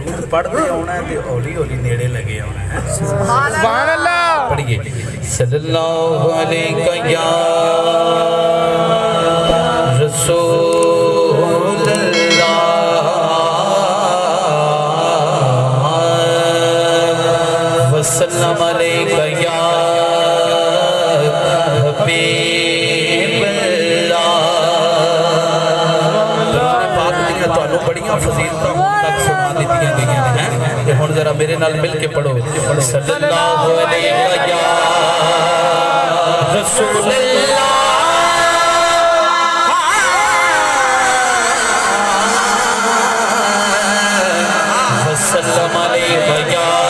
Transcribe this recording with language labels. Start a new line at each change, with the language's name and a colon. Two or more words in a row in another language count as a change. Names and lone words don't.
Punjabi: پڑھتے آنا ہے تو ہولی ہولی نیڑے لگے آنا ہے.
Arabic: سبحان الله. पढ़िए صلى الله عليه يا رسول الله وسلم عليك يا حبيب الله.
Punjabi: پاک دیاں تہانوں بڑیاں فضیلتاں تک سنا دتیاں گئیاں ہیں تے ہن ذرا میرے نال مل کے پڑھو
Arabic: صلى الله عليه يا رسول الله وسلم عليك يا